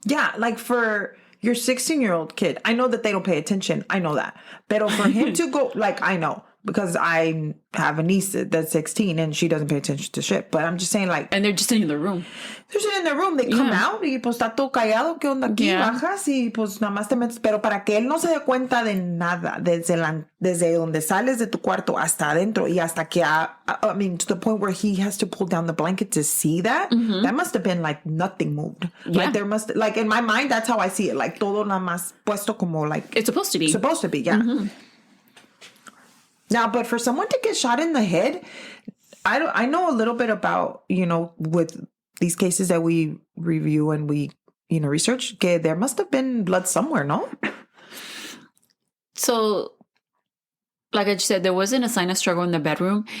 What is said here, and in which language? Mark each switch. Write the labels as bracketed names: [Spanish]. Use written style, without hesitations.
[English] Yeah, like for your 16-year-old kid, I know that they don't pay attention. I know that. But for him to go, like, I know. Because I have a niece that's 16 and she doesn't pay attention to shit. But I'm just saying, like... And they're just in the room. They're just in their room. They come out [Spanish] y pues está todo callado. ¿Qué onda aquí? [English] Yeah. [Spanish] Bajas y pues nada más te metes. Pero para que él no se dé cuenta de nada, desde donde sales de tu cuarto hasta adentro y hasta que... [English] I mean, to the point where he has to pull down the blanket to see that, that must have been like nothing moved. Yeah. Like there must... Like in my mind, that's how I see it. [Spanish] Like todo nada más puesto como like... [English] It's supposed to be. Supposed to be, yeah. Mm-hmm. Now, but for someone to get shot in the head, I know a little bit about, you know, with these cases that we review and we, you know, research, que there must have been blood somewhere, no? So, like I just said, there wasn't a sign of struggle in the bedroom.